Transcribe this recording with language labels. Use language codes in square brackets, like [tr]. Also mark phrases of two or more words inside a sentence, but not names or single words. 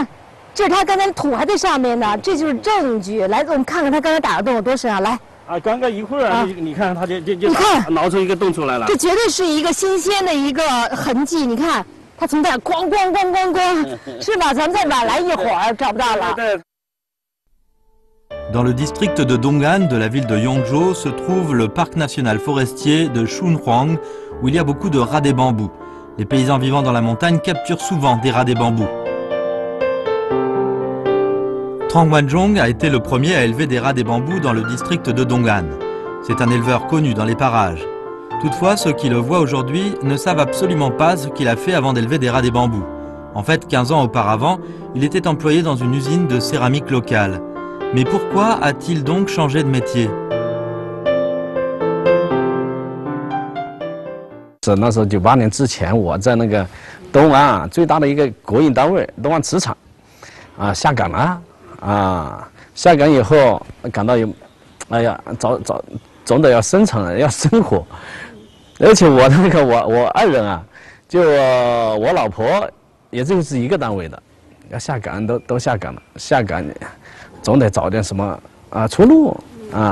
[zh] 这是他刚才土还在上面呢，这就是证据。来，我们看看他刚才打的洞有多深啊！来， 刚刚一会儿你看他就挠出一个洞出来了。这绝对是一个新鲜的一个痕迹。你看，他从这儿咣，是吧？咱们再晚来一会儿找不到了。 [fr] Dans le district de Dong'an de la ville de Yongzhou se trouve le parc national forestier de Shunhuang, où il y a beaucoup de rats des bambous. Les paysans vivant dans la montagne capturent souvent des rats des bambous. Tran Wanjong a été le premier à élever des rats des bambous dans le district de Dong'an. C'est un éleveur connu dans les parages. Toutefois, ceux qui le voient aujourd'hui ne savent absolument pas ce qu'il a fait avant d'élever des rats des bambous. En fait, 15 ans auparavant, il était employé dans une usine de céramique locale. Mais pourquoi a-t-il donc changé de métier? [zh] 那时候98年之前，我在那个东安最大的一个国营单位东安磁场下岗了。下岗以后感到哎呀，总得要生存，要生活，而且我我爱人啊，就我老婆也就是一个单位的，要下岗都下岗了，下岗总得找点什么出路啊。